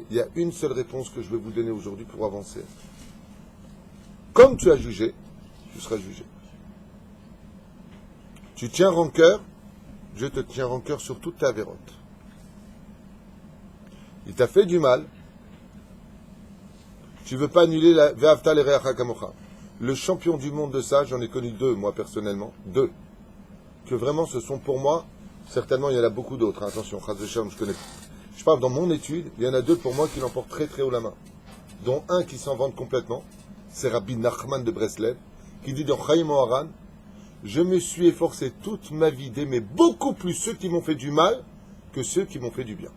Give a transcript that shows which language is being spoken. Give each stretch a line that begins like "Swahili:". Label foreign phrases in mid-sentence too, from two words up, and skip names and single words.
French: Il y a une seule réponse que je vais vous donner aujourd'hui pour avancer. Comme tu as jugé, tu seras jugé. Tu tiens rancœur, Dieu te tient rancœur sur toute ta vérote. Il t'a fait du mal. Tu ne veux pas annuler la
Hebrew: ואהבת לרעך כמוך.
French: Le champion du monde de ça, j'en ai connu deux, moi personnellement. Deux. Que vraiment ce sont pour moi, certainement il y en a beaucoup d'autres. Hein, attention,
Hebrew: חס ושלום,
French: je connais. Je parle dans mon étude, il y en a deux pour moi qui l'emportent très très haut la main. Dont un qui s'en vante complètement, c'est Rabbi Nachman de Breslev, qui dit dans Chaim Oharan, je me suis efforcé toute ma vie d'aimer beaucoup plus ceux qui m'ont fait du mal que ceux qui m'ont fait du bien.